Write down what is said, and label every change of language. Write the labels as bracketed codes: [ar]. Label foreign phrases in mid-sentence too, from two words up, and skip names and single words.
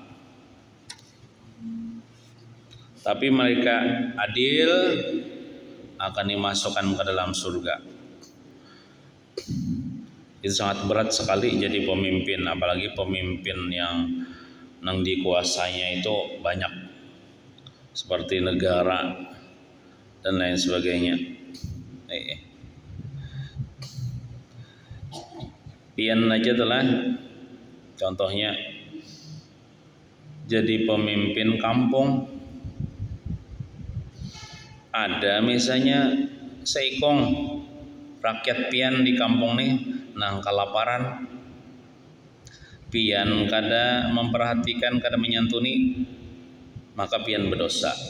[bjn] Tapi mereka adil, akan dimasukkan ke dalam surga. Itu sangat berat sekali jadi pemimpin, apalagi pemimpin yang nang dikuasainya itu banyak, seperti negara dan lain sebagainya. Pian aja telah contohnya jadi pemimpin kampung. Ada misalnya seikong rakyat pian di kampung nih nang kelaparan, pian kada memperhatikan, kada menyantuni, maka pian berdosa.